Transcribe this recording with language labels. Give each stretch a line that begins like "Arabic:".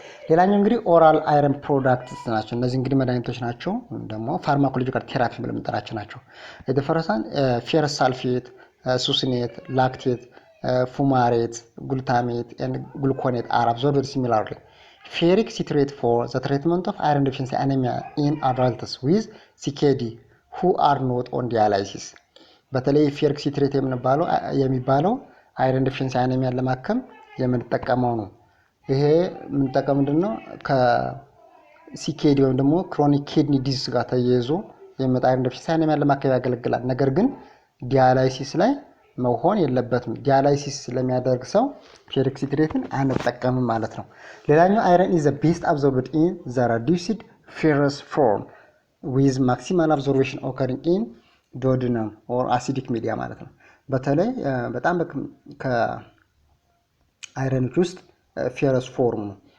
Amharic: ሌላኛው እንግዲህ ኦራል አይረን ፕሮዳክትስ ናቸው። እነዚህ እንግዲህ መድኃኒቶች ናቸው፣ ደግሞ ፋርማኮሎጂካል ቴራፒ ብለን የምንጠራቸው ናቸው። የተፈረሳን ፌረስ ሳልፌት፣ ሱስኔት፣ ላክቴት፣ ፉማሬት፣ ግሉታሜት
English: and gluconate are absorbed similarly. Ferric citrate for the treatment of iron-deficiency anemia in adults with CKD who are not on dialysis.
Amharic: በተለይ ፌሪክ ሲትሬት የሚባለው አይረን ዲፊሽንሲ አኔሚያን ለማከም የምንጠቀመው ነው። ይሄ የምንጠቀመው ምንድነው? ከሲኬዲ ወይም ደግሞ ክሮኒክ ኪድኒ ዲዚዝ ጋር ተያይዞ የመጣ አይረን ዲፊሽንሲ አኔሚያን ለማከም ያገለግላል። ነገር ግን ዲያላይሲስ ላይ መሆን የለበትም። ዲያላይሲስ ስለሚያደርግ ሰው ፌሪክ ሲትሬትን አንጠቀምም ማለት ነው። ሌላኛው አይረን
English: is the best absorbed in the reduced ferrous form with maximal absorption occurring in duodenum or acidic media
Amharic: ማለት ነው። በተለይ በጣም ከአይረኖች ውስጥ ፌረስ ፎርም ነው